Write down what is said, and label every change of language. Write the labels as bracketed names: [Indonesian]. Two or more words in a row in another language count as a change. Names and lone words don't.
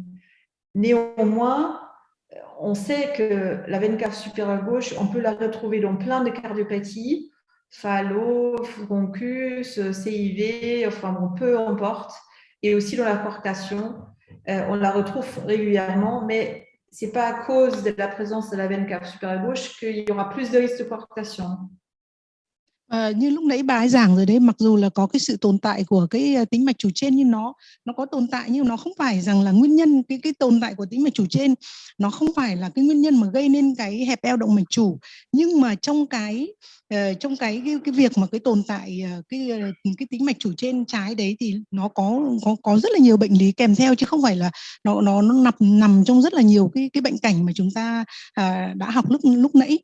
[French] Néanmoins, on sait que la veine cave supérieure gauche, on peut la retrouver dans plein de cardiopathies, Fallot, Bronchus, CIV, enfin bon, peu importe, et aussi dans la coarctation. On la retrouve régulièrement, mais ce n'est pas à cause de la présence de la veine cave supérieure gauche qu'il y aura plus de risques de coarctation. [Vietnamese] Như lúc nãy bà ấy giảng rồi đấy, mặc dù là có cái sự tồn tại của cái tĩnh mạch chủ trên, nhưng nó có tồn tại nhưng nó không phải rằng là nguyên nhân, cái tồn tại của tĩnh mạch chủ trên nó không phải là cái nguyên nhân mà gây nên cái hẹp eo động mạch chủ, nhưng mà trong cái việc mà cái tồn tại cái tĩnh mạch chủ trên trái đấy thì nó có rất là nhiều bệnh lý kèm theo, chứ không phải là nó nằm trong rất là nhiều cái bệnh cảnh mà chúng ta đã học lúc nãy.